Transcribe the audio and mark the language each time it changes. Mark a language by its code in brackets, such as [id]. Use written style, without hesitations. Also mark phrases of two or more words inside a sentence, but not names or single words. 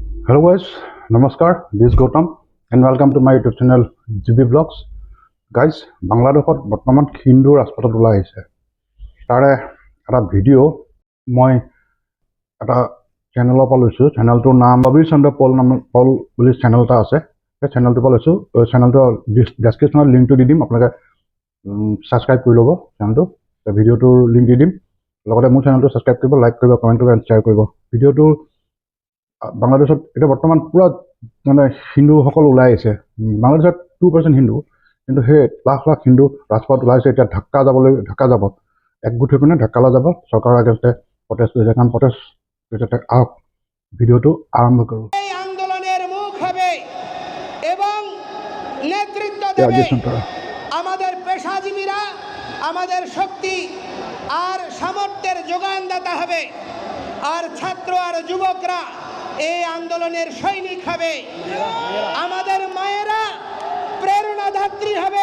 [en] Hello guys, Namaskar, this is Gautam and welcome to my YouTube channel GBvlogs. [as] Guys, Bangladeshot বৰ্তমান হিন্দু ৰাজপথত ওলাই আহিছে। তাৰে এটা ভিডিঅ' মই এটা চেনেলৰ পৰা লৈছোঁ। চেনেলটোৰ নাম ববি চন্দ্ৰ পল বুলি চেনেল এটা আছে। সেই চেনেলটোৰ পৰা লৈছোঁ। চেনেলটোৰ ডেছক্ৰিপশ্যনত লিংকটো দি দিম, আপোনালোকে ছাবস্ক্ৰাইব কৰি ল'ব চেনেলটো। ভিডিঅ'টোৰ লিংক দি দিম। লগতে মোৰ চেনেলটো ছাবস্ক্ৰাইব কৰিব, লাইক কৰিব, কমেণ্ট কৰিব এণ্ড শ্বেয়াৰ কৰিব। ভিডিঅ'টোৰ বাংলাদেশত এটা বৰ্তমান পুৰা মানে হিন্দুসকল ওলাই আহিছে। বাংলাদেশত 2% হিন্দু, কিন্তু সেই লাখ লাখ হিন্দু ৰাজপথ ওলাইছে। এতিয়া ঢাকা যাব একগোট হৈ পিনে ঢাকালৈ যাব, চৰকাৰৰ আগতে প্ৰটেষ্ট কৰিছে। কাৰণ প্ৰটেষ্ট কৰিছে। আহক ভিডিঅ'টো আৰম্ভ কৰোঁ। [bn] এই আন্দোলনের মুখ হবে এবং নেতৃত্ব দেবে আমাদের পেশাজীবীরা, আমাদের শক্তি আর সামর্থ্যের যোগানদাতা হবে, আর ছাত্র আর যুবকরা এই আন্দোলনের সৈনিক হবে, আমাদের মায়েরা প্রেরণাদাত্রী হবে।